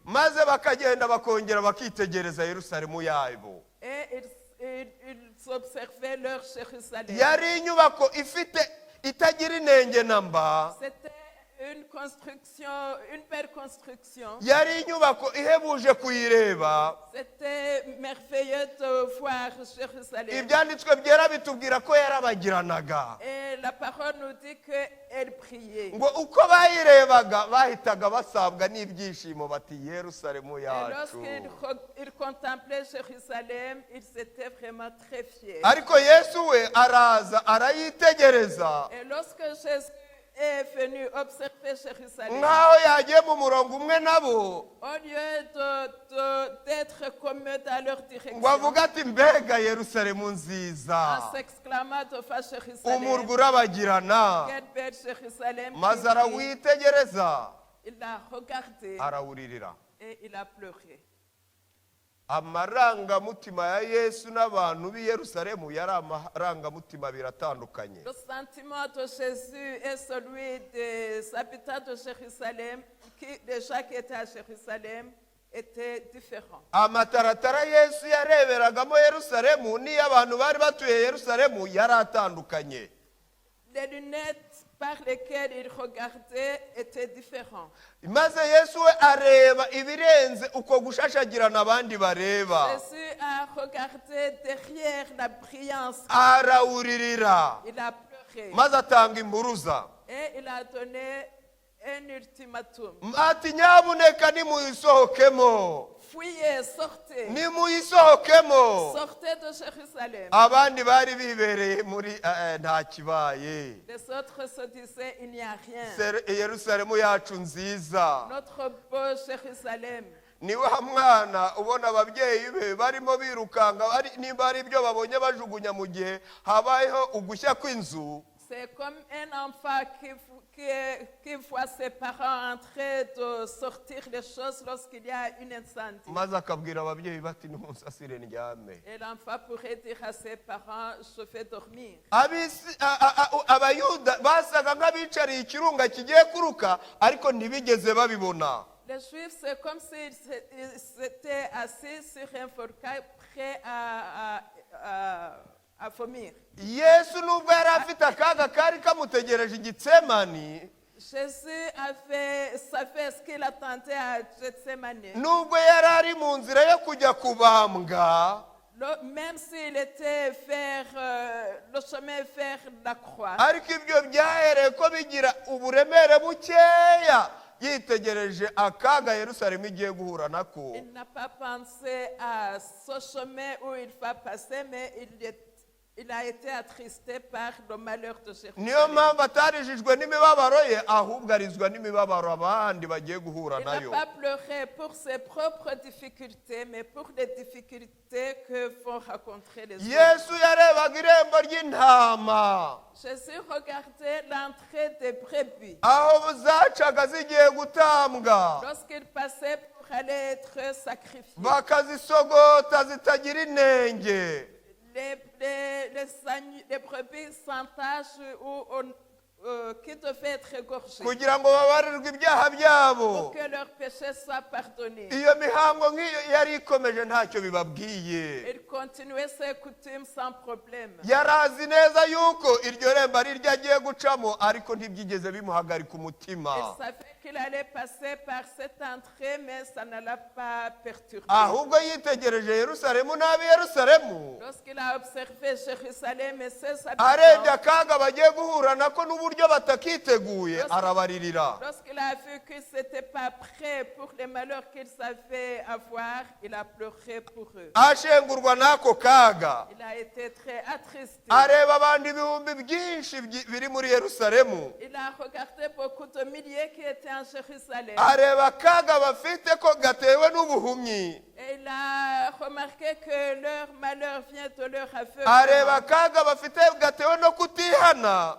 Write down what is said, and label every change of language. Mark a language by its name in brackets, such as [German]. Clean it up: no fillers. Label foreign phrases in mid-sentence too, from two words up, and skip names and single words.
[Kinyarwanda] maze bakagenda bakongera bakitegereza yerusalemu yabo. [French] Et ils observaient leur Jérusalem. [Kinyarwanda] yari inyubako itagira inenge namba, [French] C'était une belle construction. [Kinyarwanda] yari inyubako ihebuje kuyireba. [French] C'était merveilleux de voir Jérusalem. [Kinyarwanda] Ibyanditswe byera bitubwira ko yarabagiranaga, [French] Et la parole nous dit qu'elle priait. [Kinyarwanda] ngo uko bayirebaga bahitaga basabwa n'ibyishimo bati Yerusalemu [French] Et [Kinyarwanda] yacu. [French] lorsqu'il contemplait Jérusalem, il était vraiment très fier. [Kinyarwanda] Ariko Yesu we araza arayitegereza, [French] Et lorsque Jésus est venu observer Jérusalem, [Kinyarwanda] nk'aho yagiye mu murongo umwe nabo, [French] au lieu d'être comme eux dans leur direction, [Kinyarwanda] ngo avuga ati mbega Yerusalemu nziza, [French] en s'exclamant devant Jérusalem, [Kinyarwanda] umurwa urabagirana. [French] quelle belle Jérusalem, [Kinyarwanda] Maze arawitegereza [French] il l'a regardé [Kinyarwanda] arawuririra. [French] et il a pleuré. [Kinyarwanda] Amarangamutima ya Yesu n'abantu b'i Yerusalemu yari amarangamutima biratandukanye. [French] Le sentiment de Jésus est celui des habitants de Jérusalem, des gens qui étaient à Jérusalem, étaient différents. [Kinyarwanda] Amataratara Yesu yareberagamo Yerusalemu n'iyo abantu bari batuye Yerusalemu yari atandukanye. [French] Les lunettes par lesquelles il regardait étaient différentes. [Kinyarwanda] Maze Yesu we areba ibirenze uko gushashagirana abandi bareba. [French] Jésus a regardé derrière la brillance. [Kinyarwanda] Arawuririra [French] Il a pleuré. [Kinyarwanda] maze atanga impuruza [French] Et il a donné un ultimatum. [Kinyarwanda] ati nyamuneka nimuyisohokemo, [French] Fuyez, sortez. [Kinyarwanda] nimuyisohokemo. [French] Sortez de Jérusalem. [Kinyarwanda] Abandi bari bibereye muri nta kibaye, [French] Les autres se disaient, il n'y a rien. [Kinyarwanda] Yerusalemu yacu nziza. [French] Notre beau Jérusalem. [Kinyarwanda] Ni wa mwana ubona ababyeyi be barimo birukanga, nimba ari ibyo babonye bajugunya mu gihe habayeho ugushya kw'inzu. [French] C'est comme un enfant qui voit ses parents en train de sortir les choses lorsqu'il y a une incendie. [Kinyarwanda] Maze akabwira ababyeyi bati nimunsasire ndyame. [French] Et l'enfant pourrait dire à ses parents, je vais dormir. [Kinyarwanda] Abayuda basaga nk'abicariye ikirunga kigiye kuruka ariko ntibigeze babibona. [French] Les Juifs, c'est comme s'ils s'étaient assis sur un volcan prêt à vomir. [Kinyarwanda] Yesu nubwo yari afite akaga kari kamutegereje i Getsemani, [French] Jésus savait ce qu'il attendait à Gethsemane. [Kinyarwanda] nubwo yari ari mu nzira yo kujya kubambwa, [French] Même s'il était le chemin vers la croix, [Kinyarwanda] ariko ibyo byahereye ko bigira uburemere bukeya yitegereje akaga Yerusalemu igiye guhura nako. [French] il n'a pas pensé à ce chemin où il va passer, mais il a été attristé par le malheur de [Kinyarwanda] Niyo [French] Jérusalem. [Kinyarwanda] mpamvu atarijijwe n'imibabaro ye, ahubwo arizwa n'imibabaro abandi bagiye guhura [French] Il n'a [Kinyarwanda] nayo. [French] pas pleuré pour ses propres difficultés, mais pour les difficultés que vont rencontrer les autres. [Kinyarwanda] Yesu yarebaga irembo ry'intama, [French] Jésus regardait l'entrée des brebis. [Kinyarwanda] aho zacaga zigiye gutambwa, [French] Lorsqu'il passait pour aller être sacrifié, [Kinyarwanda] bakazisogota zitagira inenge. [French] les brebis sans tache qui devaient être égorgés [Kinyarwanda] kugira ngo babarirwe ibyaha byabo. [French] pour que leurs péchés soient pardonnés. [Kinyarwanda] Iyo mihango nk'iyo yari ikomeje ntacyo bibabwiye. [French] Il continuait ses coutumes sans problème. [Kinyarwanda] Yari azi neza yuko iryo rembo ari ryo agiye gucamo, ariko ntibyigeze bimuhagarika umutima. [French] Il savait qu'il allait passer par cette entrée, mais ça ne l'a pas perturbé. [Kinyarwanda] Ahubwo yitegereje Yerusalemu n'ab'i Yerusalemu, [French] Lorsqu'il a observé Jérusalem et ses [Kinyarwanda] arebye [French] habitants, [Kinyarwanda] akaga bagiye guhura nako n'uburyo batakiteguye, arabaririra. [French] lorsqu'il a vu qu'ils n'étaient pas prêts pour les malheurs qu'ils avaient à voir, il a pleuré pour eux. [Kinyarwanda] Ashengurwa n'ako kaga, [French] Il a été très attristé. [Kinyarwanda] areba abandi ibihumbi byinshi biri muri Yerusalemu, [French] Il a regardé beaucoup de milliers qui étaient en Jérusalem. [Kinyarwanda] areba akaga bafite ko gatewe n'ubuhumyi, [French] Et il a remarqué que leur malheur vient de leur [Kinyarwanda] areba [French] aveuglement. [Kinyarwanda] akaga bafite gatewe no kutihana,